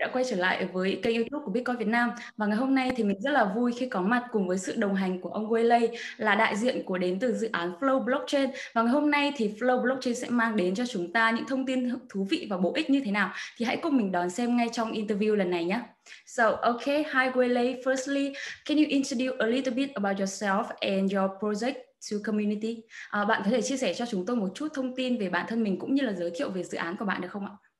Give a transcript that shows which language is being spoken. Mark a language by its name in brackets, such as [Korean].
[Vietnamese] trở lại với kênh YouTube của Bitcoin Việt Nam. Và ngày hôm nay thì mình rất là vui khi có mặt cùng với sự đồng hành của ông Waylay, là đại diện đến từ dự án PHauNG Blockchain. Và ngày hôm nay thì PHauNG Blockchain sẽ mang đến cho chúng ta những thông tin thú vị và bổ ích như thế nào. Thì hãy cùng mình đón xem ngay trong interview lần này nhé. [English] So, okay, hi Waylay. Firstly, can you introduce a little bit about yourself and your project to community? [Vietnamese] Bạn có thể chia sẻ cho chúng tôi một chút thông tin về bản thân mình cũng như là giới thiệu về dự án của bạn được không ạ?